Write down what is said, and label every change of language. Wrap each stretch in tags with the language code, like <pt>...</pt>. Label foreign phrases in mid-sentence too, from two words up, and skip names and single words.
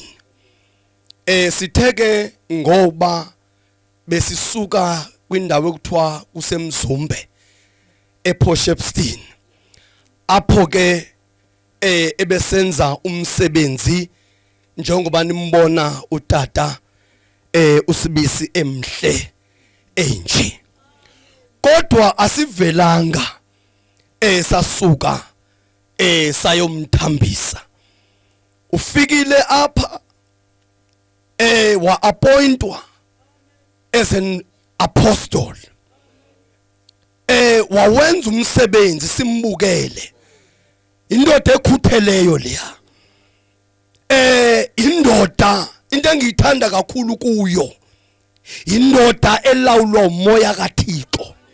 <xh>Sitheke ngoba besisuka kwindawo ekuthiwa kusemzumbe ePortshepstone, apho ke ebesenza umsebenzi njengoba nimbona utata uSibisi emhle enje. Kodwa asivelanga sasuka sayomthambisa. Ufikile apha wa appointwa</xh> <en>as an apostle.</en> <xh>Wawenza umsebenzi simbukele.</xh> <zu>Indoda ekhutheleyo leya. Indoda into engiyithanda kakhulu kuyo.</zu> <xh>Indoda elawulwa umoya kaThixo.</xh>